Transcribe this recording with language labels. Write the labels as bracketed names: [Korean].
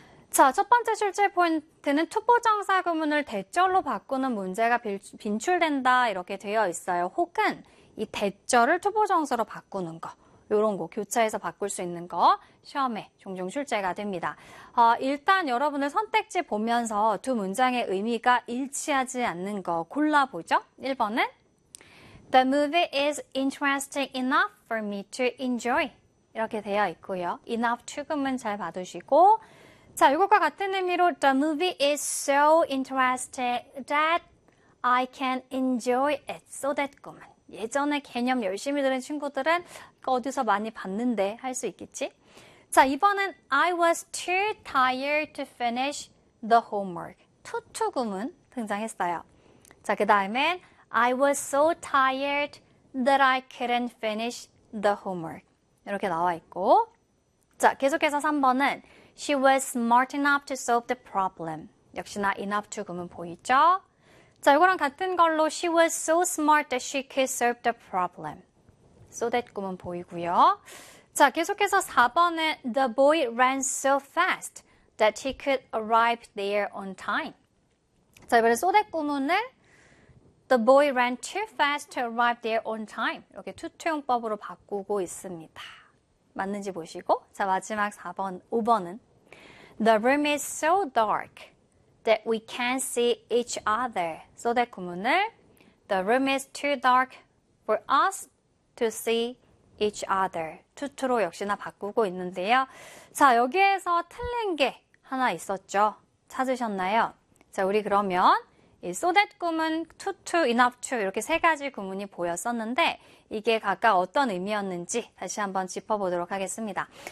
[Korean] 자, 첫 번째 출제 포인트는 투보정사 구문을 대절로 바꾸는 문제가 빈출된다 이렇게 되어 있어요. 혹은 이 대절을 투보정사로 바꾸는 거. 요런 거 교차해서 바꿀 수 있는 거 시험에 종종 출제가 됩니다. 일단 여러분의 선택지 보면서 두 문장의 의미가 일치하지 않는 거 골라보죠. 1번은 [English] The movie is interesting enough for me to enjoy. [Korean] 이렇게 되어 있고요. [English] enough to [Korean] 구문 잘 봐두시고 자, 이것과 같은 의미로 [English] The movie is so interesting that I can enjoy it. So that [Korean] 구문. 예전에 개념 열심히 들은 친구들은 어디서 많이 봤는데 할수 있겠지? 자, 이번엔 [English] I was too tired to finish the homework. [Korean] 투투 구문 등장했어요. 자, 그 다음엔 [English] I was so tired that I couldn't finish the homework. [Korean] 이렇게 나와 있고. 자, 계속해서 3번은 [English] She was smart enough to solve the problem. [Korean] 역시나 enough to 구문 보이죠? 자, 이거랑 같은 걸로 [English] She was so smart that she could solve the problem. So that [Korean] 구문 보이고요. 자, 계속해서 4번은 [English] The boy ran so fast that he could arrive there on time. [Korean] 자, 이번에 [English] so that [Korean] 구문은 [English] The boy ran too fast to arrive there on time. [Korean] 이렇게 투투용법으로 바꾸고 있습니다. 맞는지 보시고. 자, 마지막 4번, 5번은 [English] The room is so dark. That we can't see each other. So that [Korean] 구문을 [English] The room is too dark for us to see each other. [Korean] 투투로 역시나 바꾸고 있는데요. 자, 여기에서 틀린 게 하나 있었죠. 찾으셨나요? 자, 우리 그러면 이 So that 구문, 투투, enough to 이렇게 세 가지 구문이 보였었는데 이게 각각 어떤 의미였는지 다시 한번 짚어보도록 하겠습니다.